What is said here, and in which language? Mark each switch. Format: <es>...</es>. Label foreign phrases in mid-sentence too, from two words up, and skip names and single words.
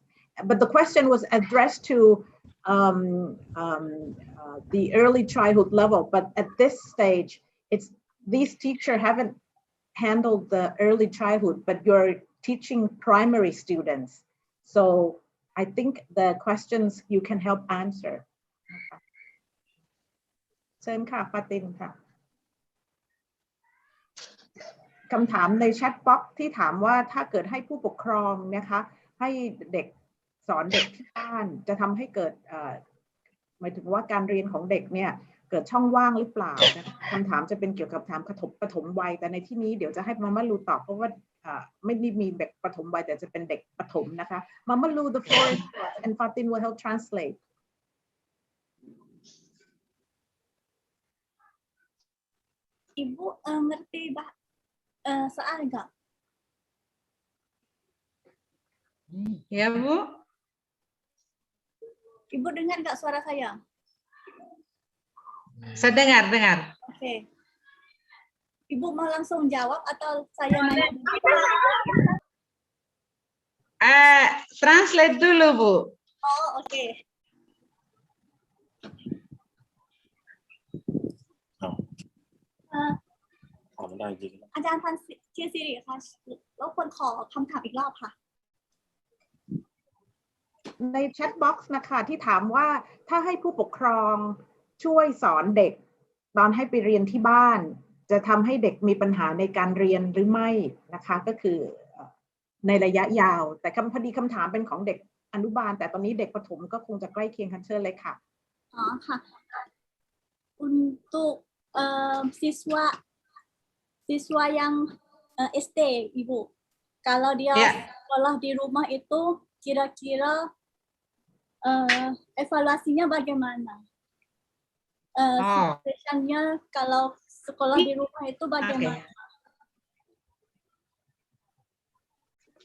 <en>But the question was addressed to the early childhood level, but at this stage, these teachers haven't handled the early childhood, but you're teaching primary students. So I think the questions you can help answer.</en> <th>เชิญค่ะฟาตินค่ะคำถามในแชทบ็อกซ์ที่ถามว่าถ้าเกิดให้ผู้ปกครองนะคะให้เด็กสอนเด็กที่บ้านจะทำให้เกิดหมายถึงว่าการเรียนของเด็กเนี่ยเกิดช่องว่างหรือเปล่าคำถามจะเป็นเกี่ยวกับถามปฐมวัยแต่ในที่นี้เดี๋ยวจะให้มาม่าลูตอบเพราะว่าไม่ได้มีเด็กปฐมวัยแต่จะเป็นเด็กประถมนะคะมาม่าลู</th> <en>the floor is yours and Fatin will help translate.</en> <id>Ibu ngerti soal enggak? Ya, Bu. Ibu dengar enggak suara saya? Saya dengar. Oke. Ibu mau langsung jawab atau saya nanya? Translate dulu, Bu. Oh, oke.</id> <th>อาจารย์พันธ์ชื่อสิริค่ะแล้วควรขอคำถามอีกรอบค่ะ ในแชทบ็อกซ์นะคะที่ถามว่าถ้าให้ผู้ปกครองช่วยสอนเด็กตอนให้ไปเรียนที่บ้านจะทำให้เด็กมีปัญหาในการเรียนหรือไม่นะคะก็คือในระยะยาวแต่พอดีคำถามเป็นของเด็กอนุบาลแต่ตอนนี้เด็กประถมก็คงจะใกล้เคียงกันเชิญเลยค่ะ อ๋อค่ะ</th> <id>untuk siswa yang SD Ibu kalau dia sekolah di rumah itu kira-kira evaluasinya bagaimana? Situationnya kalau sekolah di rumah itu bagaimana?</id>